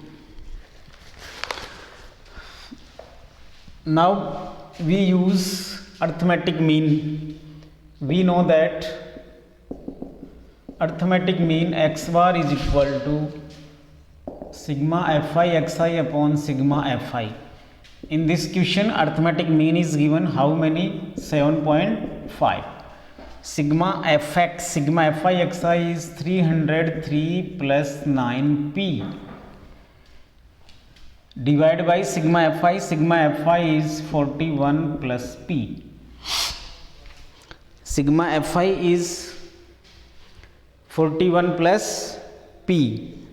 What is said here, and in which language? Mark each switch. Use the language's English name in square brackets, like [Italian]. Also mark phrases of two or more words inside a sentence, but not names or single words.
[English] Now we use arithmetic mean. We know that arithmetic mean x bar is equal to sigma fi xi upon sigma fi. In this question arithmetic mean is given how many? 7.5. Sigma fx, sigma fi xi is 303 plus 9p divided by sigma fi is 41 plus p. Sigma fi is 41 plus p.